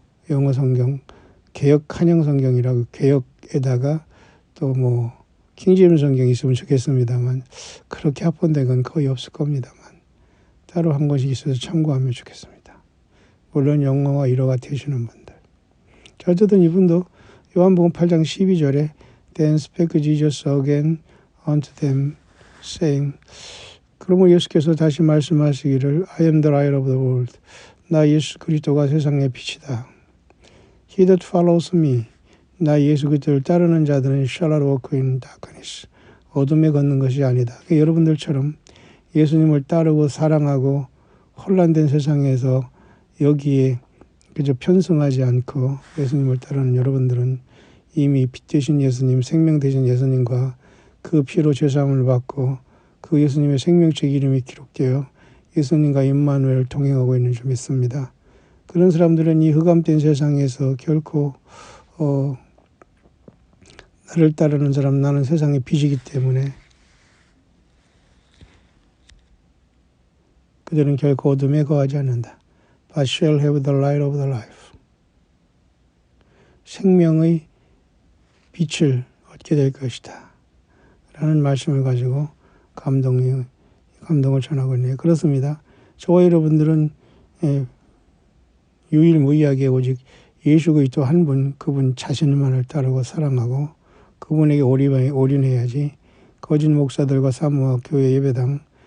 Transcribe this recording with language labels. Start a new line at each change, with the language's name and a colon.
Korean: 영어 성경 개혁 한영 성경이라고 개혁에다가 또 킹제임스 성경이 있으면 좋겠습니다만 그렇게 합본된 건 거의 없을 겁니다만 따로 한 것이 있어서 참고하면 좋겠습니다. 물론 영어와 일어가 되시는 분들. 어쨌든 이분도 요한복음 8장 12절에
English: Then spake Jesus again unto them saying
Korean: 그러면 예수께서 다시 말씀하시기를
English: I am the light of the world.
Korean: 나 예수 그리스도가 세상의 빛이다.
English: He that follows me.
Korean: 나 예수 그리스도를 따르는 자들은
English: shall not walk in darkness.
Korean: 어둠에 걷는 것이 아니다. 그러니까 여러분들처럼 예수님을 따르고 사랑하고 혼란된 세상에서 여기에 그저 편승하지 않고 예수님을 따르는 여러분들은 이미 빛 되신 예수님, 생명 되신 예수님과 그 피로 죄사함을 받고 그 예수님의 생명책 이름이 기록되어 예수님과 임마누엘 동행하고 있는 줄 믿습니다. 그런 사람들은 이 흑암된 세상에서 결코 나를 따르는 사람, 나는 세상의 빛이기 때문에 그들은 결코 어둠에 거하지 않는다.
English: But shall have the light of the life.
Korean: 생명의 빛을 얻게 될 것이다. 라는 말씀을 가지고 감동을 전하고 있네요. 그렇습니다. 저와 여러분들은 유일무이하게 오직 예수 그리스도 한 분, 그분 자신만을 따르고 사랑하고 그분에게 올인해야지 거짓 목사들과 사모와 교회 예배당